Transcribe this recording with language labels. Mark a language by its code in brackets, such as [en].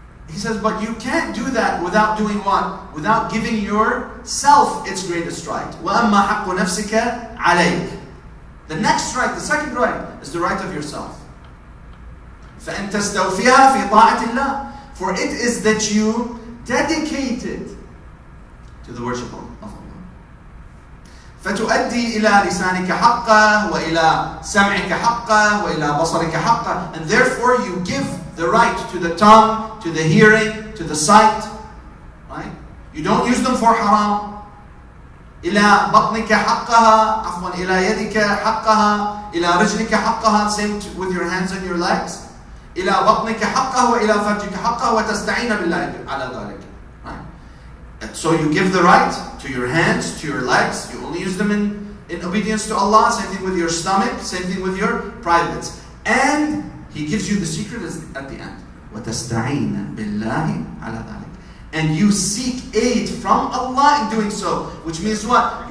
[en] He says, but you can't do that without doing what? Without giving yourself its greatest right. [ar] وَأَمَّا حَقُّ نَفْسِكَ عَلَيْكَ. [en] The next right, the second right, is the right of yourself. [ar] فَأَنْ تَسْتَوْفِيهَا فِي طَاعَةِ اللَّهِ. [en] For it is that you dedicate it to the worship of Allah. [ar] فتؤدي إلى لسانك حقه وإلى سمعك حقه وإلى بصرك حقه. [en] And therefore you give the right to the tongue, to the hearing, to the sight. Right? You don't use them for haram. [ar] إلى بطنك حقها, عفوا إلى يدك حقها, إلى رجلك حقها, [en] same with your hands and your legs. [ar] إلى بطنك حقها وإلى فرجك حقها وتستعين بالله على ذلك. [en] Right? So you give the right to your hands, to your legs. You only use them in obedience to Allah. Same thing with your stomach. Same thing with your privates. And He gives you the secret at the end. [ar] وتستعين بالله على ذلك. [en] And you seek aid from Allah in doing so. Which means what?